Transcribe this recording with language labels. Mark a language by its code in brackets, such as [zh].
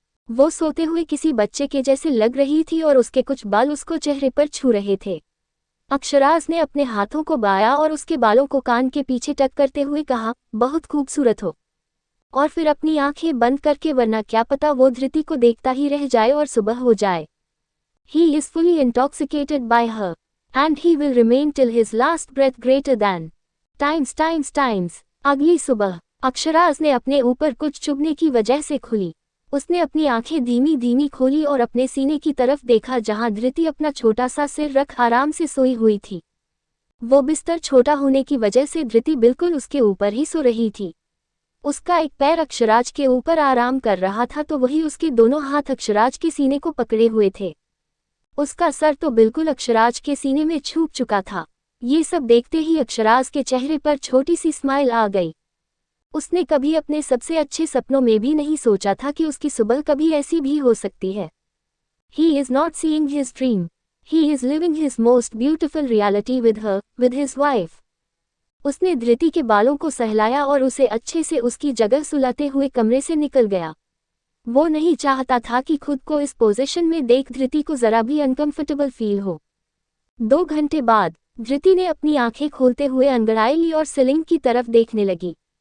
[hi] वो सोते हुए किसी बच्चे के जैसे लग रही थी और उसके कुछ बाल उसको चेहरे पर छू रहे थे। अक्षराज ने अपने हाथों को बाया और उसके बालों को कान के पीछे टक करते हुए कहा, बहुत खूबसूरत हो। और फिर अपनी आंखें बंद करके, वरना क्या पता वो धृति को देखता ही रह जाए और सुबह हो जाए। [en] He is fully intoxicated by her, and he will remain till his last breath greater than times. [hi] अगली सुबह अक्षराज ने अपने ऊपर कुछ चुभने की वजह से खुली। उसने अपनी आंखें धीमी धीमी खोली और अपने सीने की तरफ देखा, जहां धृति अपना छोटा सा सिर रख आराम से सोई हुई थी। वो बिस्तर छोटा होने की वजह से धृति बिल्कुल उसके ऊपर ही सो रही थी। उसका एक पैर अक्षराज के ऊपर आराम कर रहा था तो वही उसके दोनों हाथ अक्षराज के सीने को पकड़े हुए थे। उसका सर तो बिल्कुल अक्षराज के सीने में छुप चुका था। ये सब देखते ही अक्षराज के चेहरे पर छोटी सी स्माइल आ गई। उसने कभी अपने सबसे अच्छे सपनों में भी नहीं सोचा था कि उसकी सुबह कभी ऐसी भी हो सकती है। [en] He is not seeing his dream. He is living his most beautiful reality with her, with his wife. [hi] उसने धृति के बालों को सहलाया और उसे अच्छे से उसकी जगह सुलाते हुए कमरे से निकल गया। वो नहीं चाहता था कि खुद को इस पोजीशन में देख धृति को जरा भी अनकंफर्टेबल फील हो। 2 घंटे बाद धृति ने अपनी आंखें खोलते हुए अंगड़ाई ली और सीलिंग की तरफ देखने लगी।